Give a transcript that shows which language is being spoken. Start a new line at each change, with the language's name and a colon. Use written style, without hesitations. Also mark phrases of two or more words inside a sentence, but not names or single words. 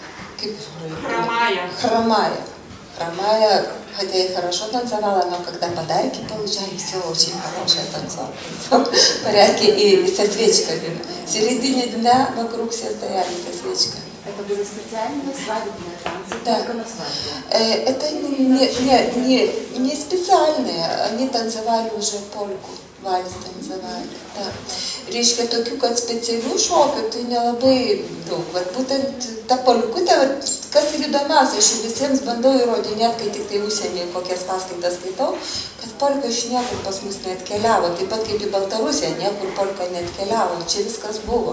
Russian: хромая, хотя и хорошо танцевала, но когда подарки получали, все очень хорошее танцевала, в порядке, и со свечками. В середине дня вокруг все стояли со свечками. Это были специальные свадебные танцы? Да. Только на свадьбе? Это не специальные, они танцевали уже польку, вальс танцевали. Да.
Lithuanian: Reiškia, tokių, kad specialių šokių, tai nelabai daug. Vat būtent ta polkutė, kas ir įdomiausia, aš visiems bandau įrodinėti, kai tik tai užsienyje kokias paskaitas skaitau, kad polka iš niekur pas mus neatkeliavo, taip pat kaip į Baltarusiją, niekur polka neatkeliavo, čia viskas buvo.